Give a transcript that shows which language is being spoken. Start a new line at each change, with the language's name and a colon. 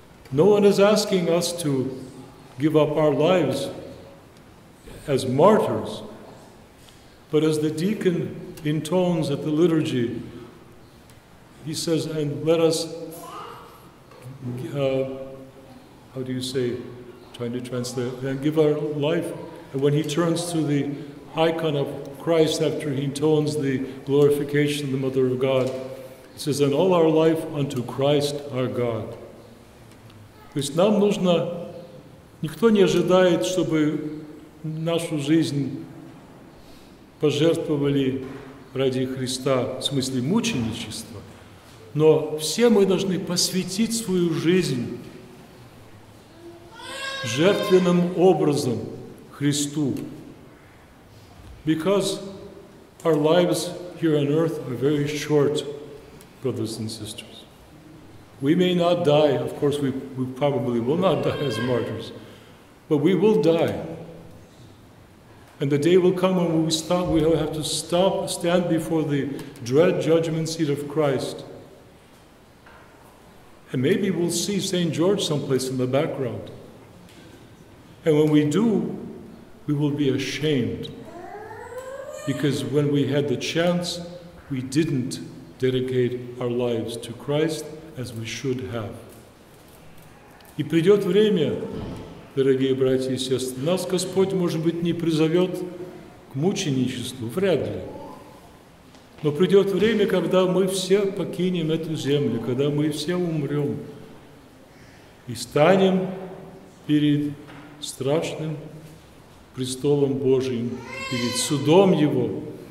English: No one is asking us to give up our lives as martyrs, but as the deacon intones at the liturgy, he says, and let us, how do you say, trying to translate, and give our life. And when he turns to the icon of Christ after he intones the glorification of the Mother of God, he says, and all our life unto Christ our God.
Russian: То есть нам нужно, никто не ожидает, чтобы нашу жизнь пожертвовали ради Христа, в смысле мученичества, но все мы должны посвятить свою жизнь жертвенным образом Христу.
English: Because our lives here on earth are very short, brothers and sisters. We may not die, of course we probably will not die as martyrs, but we will die. And the day will come when we will have to stand before the dread judgment seat of Christ And maybe we'll see St. George someplace in the background. And when we do, we will be ashamed. Because when we had the chance, we didn't dedicate our lives to Christ as we should have.
Russian: И придет время, дорогие братья и сестры, нас Господь, может быть, не призовет к мученичеству, вряд ли. Но придет время, когда мы все покинем эту землю, когда мы все умрем и станем перед страшным престолом Божиим, перед судом Его.